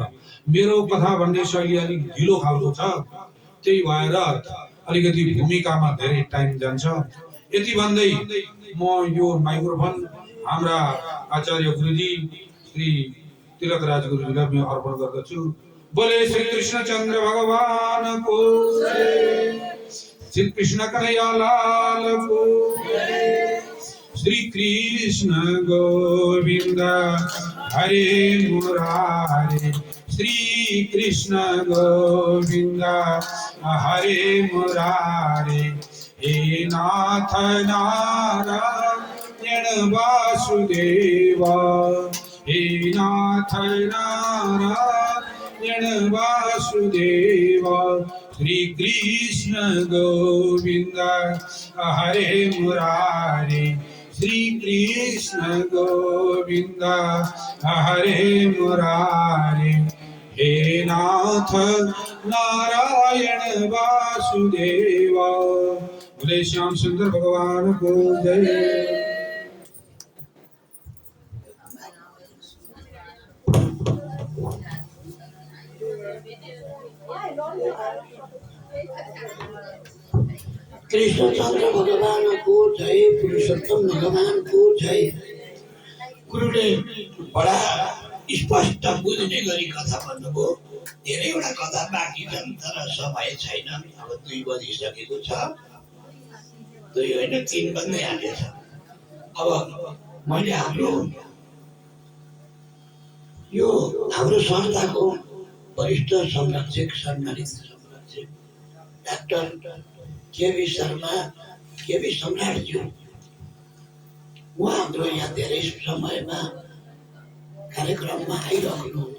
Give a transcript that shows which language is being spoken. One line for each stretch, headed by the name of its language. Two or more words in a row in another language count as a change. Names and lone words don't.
Nepali: मेरो कथा भन्ने शैली अलिक ढिलो खालको छ, त्यही भएर अलिकति भूमिकामा धेरै टाइम जान्छ। यति भन्दै म यो माइक्रोफोन हाम्रा आचार्य गुरुजी श्री तिलकराज गुरुजीलाई म अर्पण गर्दछु।
Hindi: बोले श्री कृष्णचन्द्र भगवान को जय, श्री कृष्ण कन्हैया लाल को जय।
Sanskrit: श्री कृष्ण गोविंद हरे मुरारे, श्री कृष्ण गोविंद हरे मुरारे। हे नाथ नारायण वासुदेव, हे नाथ नारायण वासुदेव। श्री कृष्ण गोविंद हरे मुरारे, श्री कृष्ण गोविंद हरे मुरारे। हे नाथ नारायण वासुदेव।
Hindi: बोले श्याम सुंदर भगवान को जय। कृष्णचंद्र भगवान को जय, पुरुषोत्तम भगवान को जय।
Nepali: गुरुले बडा स्पष्ट बुझ्ने गरी कथा भन्नुभयो। धेरैवटा कथा बाँकी छन् तर समय छैन। अब 2 बजिसकेको छ, 2 होइन 3 बज्दै आँटेछ। अब मैले हाम्रो संस्थाको वरिष्ठ संरक्षक सम्मानित संरक्षक डाक्टर केबी शर्मा, केबी सम्राटज्यू, उहाँ हाम्रो यहाँ धेरै समयमा कार्यक्रममा आइरहनुहुन्छ।